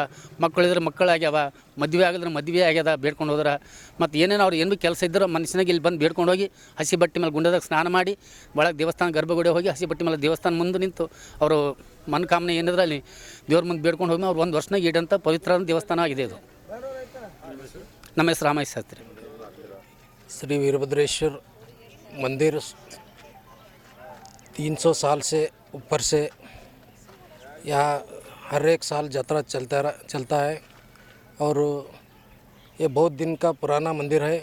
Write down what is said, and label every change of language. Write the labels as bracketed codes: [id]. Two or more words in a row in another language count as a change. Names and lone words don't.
[kn] ಮಕ್ಕಳಿದ್ರೆ ಮಕ್ಕಳಾಗ್ಯಾವ, ಮದುವೆ ಆಗಿದ್ರೆ ಮದುವೆ ಆಗ್ಯದ ಬೇಡ್ಕೊಂಡು ಹೋದ್ರೆ, ಮತ್ತು ಏನೇನು ಅವ್ರು ಏನು ಕೆಲಸ ಇದ್ದರೂ ಮನುಷ್ಯನಾಗ ಇಲ್ಲಿ ಬಂದು ಬೇಡ್ಕೊಂಡು ಹೋಗಿ ಹಸಿ ಬಟ್ಟೆ ಮೇಲೆ ಗುಂಡದಾಗ ಸ್ನಾನ ಮಾಡಿ ಒಳಗೆ ದೇವಸ್ಥಾನ ಗರ್ಭಗುಡಿ ಹೋಗಿ ಹಸಿ ಬಟ್ಟೆ ಮೇಲೆ ದೇವಸ್ಥಾನ ಮುಂದೆ ನಿಂತು ಅವರು ಮನಕಾಮನೆ ಏನಿದ್ರೆ ಅಲ್ಲಿ ದೇವ್ರ ಮುಂದೆ ಬೇಡ್ಕೊಂಡು ಹೋಗಿ ಅವ್ರು 1 ವರ್ಷನಾಗ ಈಡಂಥ ಪವಿತ್ರ ದೇವಸ್ಥಾನ ಆಗಿದೆ ಇದು. ನಮ್ಮ ಹೆಸರು ರಾಮೇಶ್ ಶಾಸ್ತ್ರಿ. [hi] श्री वीरभद्रेश्वर मंदिर 300 साल से ऊपर से यहाँ हर एक साल यात्रा चलता है और ये बहुत दिन का पुराना मंदिर है।